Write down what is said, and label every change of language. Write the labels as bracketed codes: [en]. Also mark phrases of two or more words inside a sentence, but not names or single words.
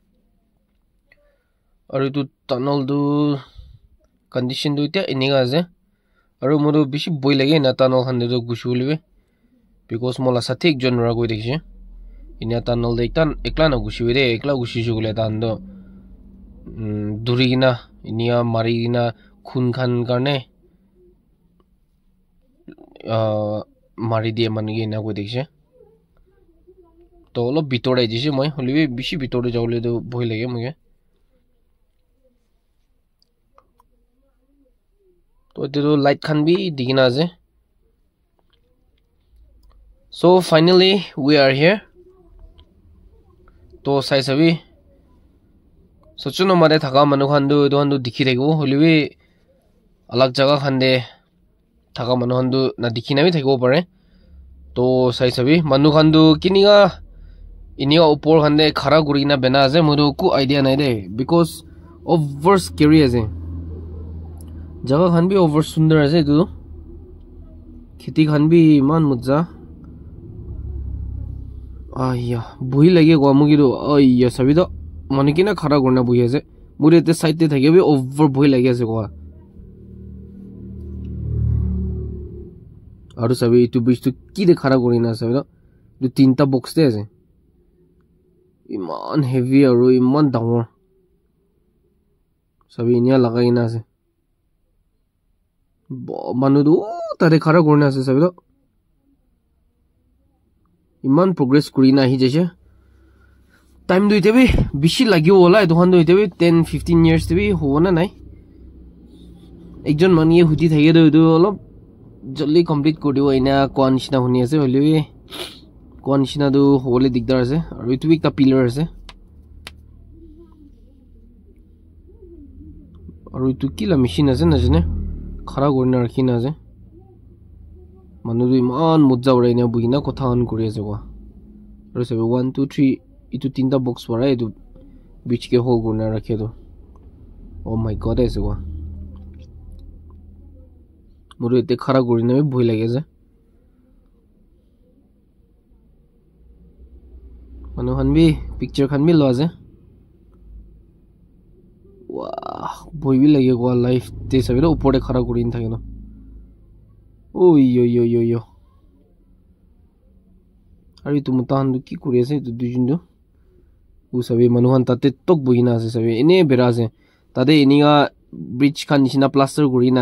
[nag] aru itu tunnel du condition du itia iniga ase aru modu bishi boi lage na tunnel khan du gushulwe because mola sathik jon ra goi dekhe inia tunnel de ekla na gushiwe de ekla gushishu gule tan do durigina inia marigina khun khan karne mari die mangi na goi dekhe to lo bitore jise moi holiwe bishi bitore jawle do boi lage muge to [en] the light [nag] khan bi digina ase [en] so finally we are here to [nag] sai sabi Suchunoma de thaka manu khan du dikhi thego holiwe alag jaga khan de thaka manu khan du na dikhi na bi thego pare to sai sabi manu khan du kiniga inia upor khan de khara kurina bena ase modu ku idea nai de because over scary ase jaga khan bi over sundar ase tu kheti khan bi man mujja aya bui lage go amugi do aya sabi do manikina khara korna bui ase mure te side te thake bi over bui lage ase go aru sabi itu bridge tu ki de khara korina sabi do du tinta box te ase iman heavy aru iman dangor sabi inia lagai na ase manu du tare khara korna ase sabi do iman progress kurina hi jese time du ite bi bishi lagio ola edu khan du ite bi 10-15 years te bi hona nai ekjon mani hudi thage do edu olop jolly complete kodibo ina konshina huni ase holiwe konshina du hole digdar ase aru itu bi ka pillar ase aru itu kila machine ase na jene khara korna rakhina ase manu du iman mujja uraina buina kotha on kuri ase go aru sabe 1 2 3 itu tinta box wara itu beach ke hole korna rakhe do [en] oh my god [nag] ase go moru ete khara korina bi bhoi lage je manu han bi picture khan bi lo ase wah bhoi bi lage go life te sabe do upore khara korin thake no oi yo ari tu mutan du ki kuri ase tu dujun do u sabe manu han tate tok buina ase sabe ine berase tade iniga bridge khan nishina plaster kurina